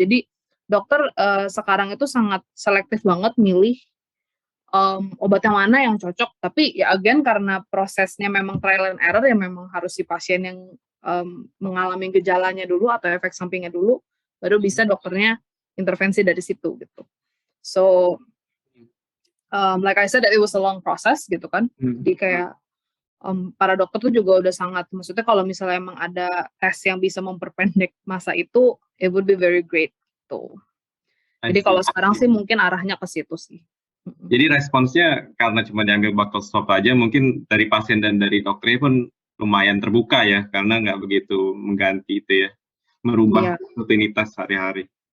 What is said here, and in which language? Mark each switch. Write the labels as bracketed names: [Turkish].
[Indonesian] Jadi dokter sekarang itu sangat selektif banget milih obat yang mana yang cocok. Tapi ya again karena prosesnya memang trial and error, ya memang harus si pasien yang mengalami gejalanya dulu atau efek sampingnya dulu, baru bisa dokternya intervensi dari situ gitu. [English] So like I said, that it was a long process [Indonesian] gitu kan. Jadi kayak para dokter tuh juga udah sangat, maksudnya kalau misalnya emang ada tes yang bisa memperpendek masa itu, [English] it would be very great [Indonesian] tuh. Jadi kalau sekarang sih mungkin arahnya ke situ sih. Jadi responsnya karena cuma diambil buccal swab aja, mungkin dari pasien dan dari dokternya pun lumayan terbuka ya, karena nggak begitu mengganti itu ya, merubah rutinitas sehari-hari.